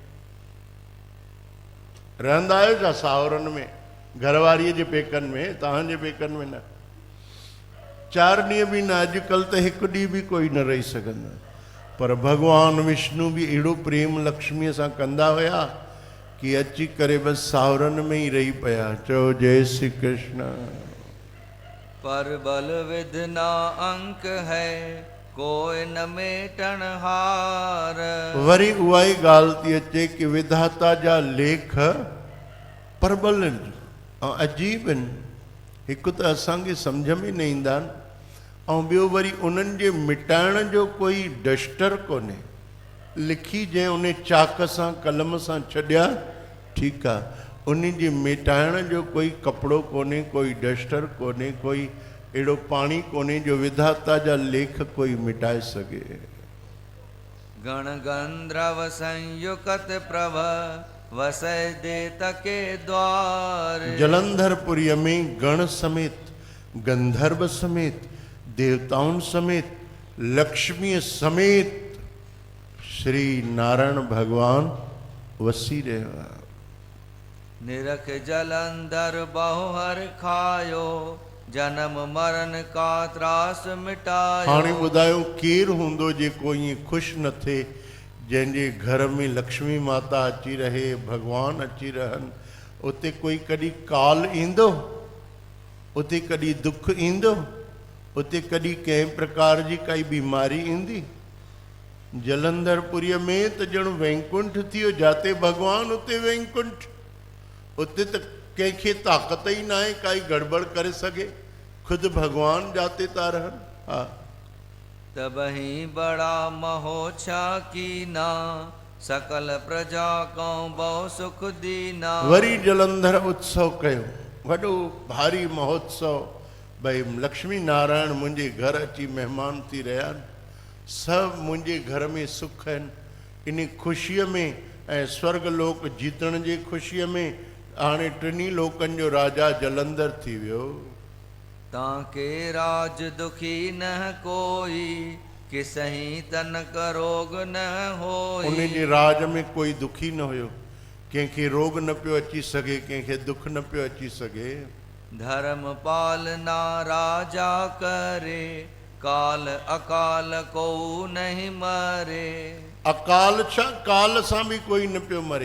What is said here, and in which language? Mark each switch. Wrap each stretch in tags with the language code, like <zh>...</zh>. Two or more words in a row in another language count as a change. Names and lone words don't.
<sd>रहंदा आहियो छा सावरनि में, घरवारीअ जे पेकनि में, तव्हांजे पेकनि में न? 4 ॾींहं बि न, अॼुकल्ह त हिकु ॾींहुं बि कोई न रही सघंदा। पर भगवान विष्णु भी अहिड़ो प्रेम लक्ष्मीअ सां कंदा हुया कि अची करे बसि सावरनि में ई रही पिया। चओ जय श्री कृष्ण।</sd> <hi>पर बल विधना अंक है, कोई न मेटन हार।</hi> <sd>वरी उहा ई ॻाल्हि थी अचे कि विधाता जा लेख परबल आहिनि ऐं अजीब आहिनि। हिकु त असांखे सम्झ में न ईंदा आहिनि, ऐं ॿियो वरी उन्हनि जे मिटाइण जो कोई डस्टर कोन्हे। लिखी जंहिं उन चाक सां कलम सां छॾिया ठीकु आहे, उन जे मिटाइण जो कोई कपिड़ो कोन्हे, कोई डस्टर कोन्हे, कोई अहिड़ो पाणी कोन्हे जो विधाता जा लेख कोई मिटाए सघे।</sd> <hi>गण गंधर्व संयुक्त प्रभ, वसै देत के द्वार।</hi> <sd>जलंधरपुरी में गण समेत, गंधर्व समेत, देवताउनि समेत, लक्ष्मी समेत श्री नारायण भगवान वसी रहा।</sd> <hi>निरख जलंधर बहुहर खायो, जन्म मरण का त्रास मिटायो।</hi> <sd>हाणे ॿुधायो केरु हूंदो जेको ईअं ख़ुशि न थिए, जंहिंजे घर में लक्ष्मी माता अची रहे, भगवान अची रहनि। उते कोई कॾहिं काल ईंदो, उते कॾहिं दुख ईंदो, उते कॾहिं कंहिं प्रकार जी काई बीमारी ईंदी? जलंधरपुरी में त ॼण वैकुंठ थी वियो, जाते भगवान उते वैकुंठ। उते त कंहिंखे ताक़त ई न आहे काई गड़बड़ करे सघे, खुद भगवान जाते था रहनि। हा,</sd> <hi>तबहि बड़ा महोछा कीना, सकल प्रजा को बहु सुख दीना।</hi> <sd>वरी जलंधर उत्सव कयो, वॾो भारी महोत्सव। भई लक्ष्मी नारायण मुंहिंजे घर अची महिमान थी रहिया आहिनि, सभु मुंहिंजे घर में सुख आहिनि। इन ख़ुशीअ में ऐं स्वर्ग लोक जीतण जी ख़ुशीअ में हाणे 3 लोकनि जो राजा जलंधर थी वियो।</sd> <hi>ताके राज दुखी न कोई, किसही तन रोग न होई।</hi> <sd>उन जे राज में कोई दुखी न हुयो, कंहिंखे रोग न पियो अची सघे, कंहिंखे दुख न पियो अची सघे।</sd> <hi>धर्म पालना राजा करे, काल अकाल को नहीं मरे।</hi> <sd>अकाल छा, काल सां बि कोई न पियो मरे।</sd>